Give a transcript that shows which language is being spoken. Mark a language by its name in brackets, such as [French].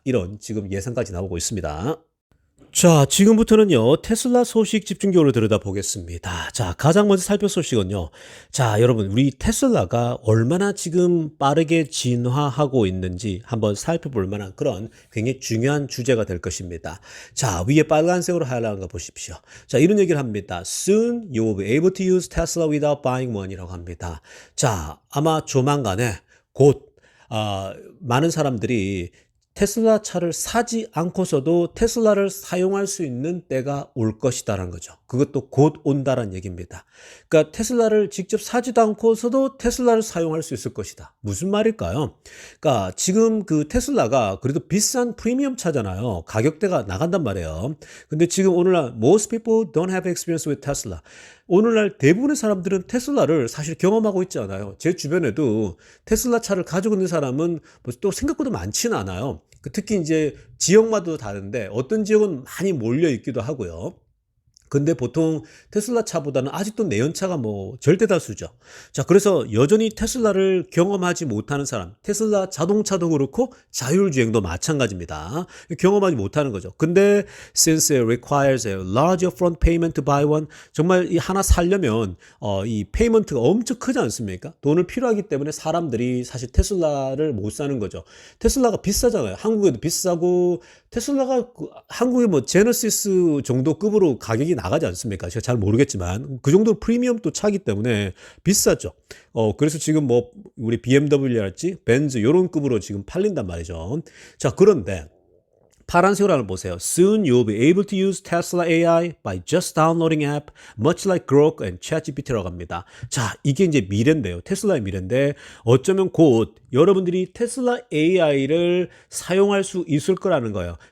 [Korean] 이런 지금 예상까지 나오고 있습니다. 자, 지금부터는요, 테슬라 소식 집중적으로 들여다보겠습니다. 자, 가장 먼저 살펴볼 소식은요. 자, 여러분, 우리 테슬라가 얼마나 지금 빠르게 진화하고 있는지 한번 살펴볼 만한 그런 굉장히 중요한 주제가 될 것입니다. 자, 위에 빨간색으로 하얀 거 보십시오. 자, 이런 얘기를 합니다. [English] Soon you will be able to use Tesla without buying one [Korean] 이라고 합니다. 자, 아마 조만간에 곧, 많은 사람들이 테슬라 차를 사지 않고서도 테슬라를 사용할 수 있는 때가 올 것이다라는 거죠. 그것도 곧 온다라는 얘기입니다. 그러니까 테슬라를 직접 사지도 않고서도 테슬라를 사용할 수 있을 것이다. 무슨 말일까요? 그러니까 지금 그 테슬라가 그래도 비싼 프리미엄 차잖아요. 가격대가 나간단 말이에요. 근데 지금 오늘날 [English] most people don't have experience with Tesla. [Korean] 오늘날 대부분의 사람들은 테슬라를 사실 경험하고 있지 않아요. 제 주변에도 테슬라 차를 가지고 있는 사람은 또 생각보다 많지는 않아요. 특히 이제 지역마다 다른데 어떤 지역은 많이 몰려 있기도 하고요. 근데 보통 테슬라 차보다는 아직도 내연차가 뭐 절대 다수죠. 자, 그래서 여전히 테슬라를 경험하지 못하는 사람, 테슬라 자동차도 그렇고 자율주행도 마찬가지입니다. 경험하지 못하는 거죠. 근데 [English] since it requires a large upfront payment to buy one, [Korean] 정말 이 하나 살려면 이 페이먼트가 엄청 크지 않습니까? 돈을 필요하기 때문에 사람들이 사실 테슬라를 못 사는 거죠. 테슬라가 비싸잖아요. 한국에도 비싸고 테슬라가 한국의 뭐 제너시스 정도 급으로 가격이 나가지 않습니까? 제가 잘 모르겠지만 그 정도 프리미엄 또 차기 때문에 비싸죠. 그래서 지금 뭐 우리 BMW랄지 벤츠 요런 급으로 지금 팔린단 말이죠. 자, 그런데 파란색으로 한번 보세요. [English] Soon you'll be able to use Tesla AI by just downloading app, much like Grok and ChatGPT [Korean] 라고 합니다. 자, 이게 이제 미래인데요. 테슬라의 미래인데 어쩌면 곧 여러분들이 테슬라 AI를 사용할 수 있을 거라는 거예요.